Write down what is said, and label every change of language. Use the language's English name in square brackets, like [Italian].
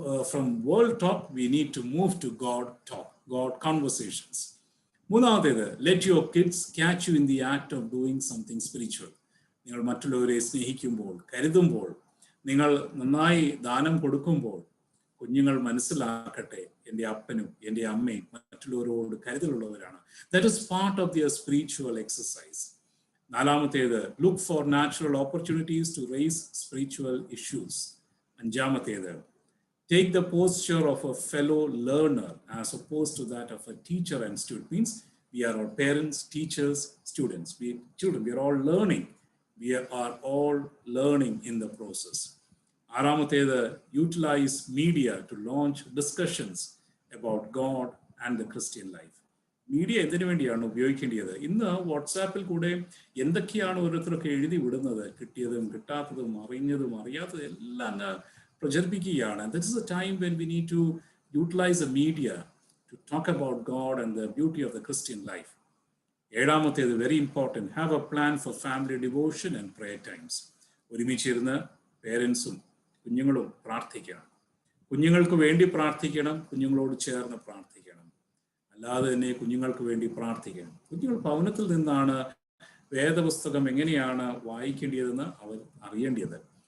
[English] From world talk we need to move to God talk, God conversations. [Malayalam] മൂന്നാമത്തേത്, [English] let your kids catch you in the act of doing something spiritual. [Malayalam] നിങ്ങൾ മറ്റുള്ളവരെ സ്നേഹിക്കുമ്പോൾ, കരുതുമ്പോൾ, നിങ്ങൾ നന്നായി ദാനം കൊടുക്കുമ്പോൾ കുഞ്ഞുങ്ങൾ മനസ്സിലാക്കട്ടെ, എൻ്റെ അപ്പനും എൻ്റെ അമ്മയും മറ്റുള്ളവരോട് കരുതലുള്ളവരാണ്. [English] That is part of their spiritual exercise. [Malayalam] നാലാമത്തേത്, [English] look for natural opportunities to raise spiritual issues. [Malayalam] അഞ്ചാമത്തേത്, [English] take the posture of a fellow learner as opposed to that of a teacher and student. Means we are all parents, teachers, students. We are all learning. We are all learning in the process. [Malayalam] ആറാമത്തേത്, [English] utilize media to launch discussions about God and the Christian life. [Malayalam] Media എന്തിനു വേണ്ടിയാണ് ഉപയോഗിക്കേണ്ടത്? ഇന്ന് വാട്സാപ്പിൽ കൂടെ എന്തൊക്കെയാണ് ഓരോരുത്തരൊക്കെ എഴുതി വിടുന്നത്, കിട്ടിയതും കിട്ടാത്തതും അറിഞ്ഞതും അറിയാത്തതും എല്ലാം അങ്ങ് പ്രചരിപ്പിക്കുകയാണ്. [English] This is a time when we need to utilize the media to talk about God and the beauty of the Christian life. [Malayalam] ഏഴാമത്തേത്, [English] Very important, have a plan for family devotion and prayer times. [Malayalam] ഒരുമിച്ചിരുന്ന് പേരൻസും കുഞ്ഞുങ്ങളും പ്രാർത്ഥിക്കണം. കുഞ്ഞുങ്ങൾക്ക് വേണ്ടി പ്രാർത്ഥിക്കണം, കുഞ്ഞുങ്ങളോട് ചേർന്ന് പ്രാർത്ഥിക്കണം. അല്ലാതെ തന്നെ കുഞ്ഞുങ്ങൾക്ക് വേണ്ടി പ്രാർത്ഥിക്കണം. കുഞ്ഞുങ്ങൾ ഭവനത്തിൽ നിന്നാണ് വേദപുസ്തകം എങ്ങനെയാണ് വായിക്കേണ്ടതെന്ന് അവർ അറിയേണ്ടത്.